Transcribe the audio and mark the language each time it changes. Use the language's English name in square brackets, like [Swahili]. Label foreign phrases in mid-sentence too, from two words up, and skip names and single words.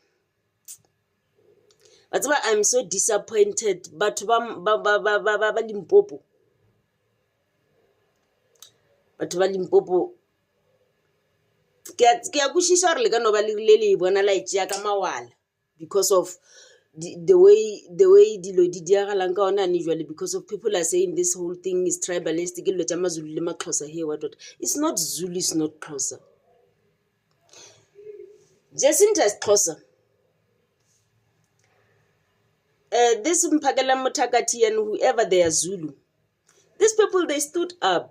[English] That's why I'm so disappointed. But Limpopo. But Limpopo. Because of the way [Northern Sotho] dilo di diagalang ka ona [English] usually, because of people are saying this whole thing is tribalistic. It's not Zulu, it's not Xhosa. Jacinta is Xhosa. This Mpakela Mutakati and whoever they are Zulu, these people, they stood up.